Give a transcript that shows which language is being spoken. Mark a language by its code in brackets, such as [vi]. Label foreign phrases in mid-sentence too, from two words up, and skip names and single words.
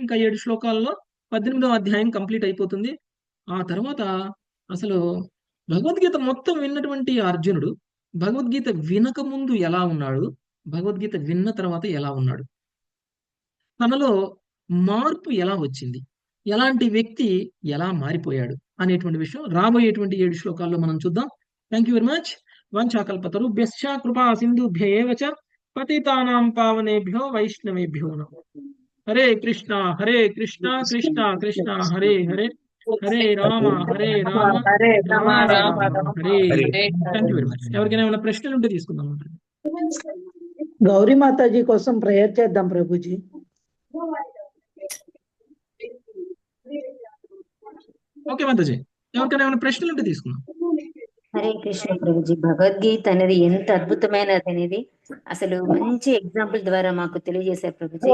[te] ఇంకా 7 శ్లోకాల్లో 18వ అధ్యాయం కంప్లీట్ అయిపోతుంది. ఆ తర్వాత అసలు భగవద్గీత మొత్తం విన్నటువంటి అర్జునుడు భగవద్గీత వినక ముందు ఎలా ఉన్నాడు, భగవద్గీత విన్న తర్వాత ఎలా ఉన్నాడు, తనలో మార్పు ఎలా వచ్చింది, ఎలాంటి వ్యక్తి ఎలా మారిపోయాడు అనేటువంటి విషయం రాబోయేటువంటి 7 శ్లోకాల్లో మనం చూద్దాం. [en] thank you very much. [sa] వంచాకల్పతరుభ్యశ్చ కృపా సింధుభ్య ఏవ చ పతితానాం పావనేభ్యో వైష్ణవేభ్యో నమో. హరే కృష్ణ కృష్ణ కృష్ణ హరే హరే, హరే రామ హరే రామ రామ రామ రామ హరే. హరే. [en] thank you very much. [te] ఎవరికైనా ఏమైనా ప్రశ్నలు ఉంటే తీసుకుందాం. గౌరీ మాతాజీ కోసం ప్రేయర్ చేద్దాం ప్రభుజీ. ఓకే మాతాజీ, ఎవరికైనా ఏమైనా ప్రశ్నలు ఉంటే తీసుకుందాం. హరే కృష్ణ ప్రభుజీ, భగవద్గీత అనేది ఎంత అద్భుతమైనది అనేది అసలు మంచి ఎగ్జాంపుల్ ద్వారా మాకు తెలియజేశారు ప్రభుజీ.